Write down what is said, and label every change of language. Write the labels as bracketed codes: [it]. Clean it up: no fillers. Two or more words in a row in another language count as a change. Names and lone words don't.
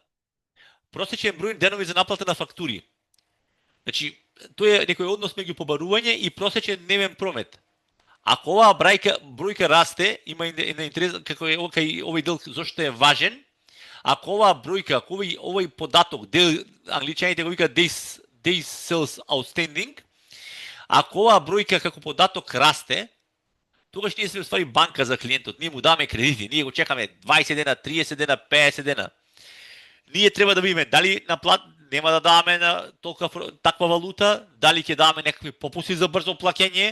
[mk] Просечен број денови за наплата на фактури. Значи, тоа е некој однос меѓу побарување и просечен дневен промет. Ако оваа бројка расте, има интерес како е овој дел зошто е важен. Ако оваа бројка, ако овој податок, англичаните го викаат [en] days sales outstanding, [mk] ако оваа бројка како податок расте, тогаш ние сме уствари банка за клиентот. Ние му даваме кредити, ние го чекаме 20 дена, 30 дена, 50 дена. Ние треба да видиме дали нема да даваме на таква валута, дали ќе даваме некакви попуси за брзо плаќање.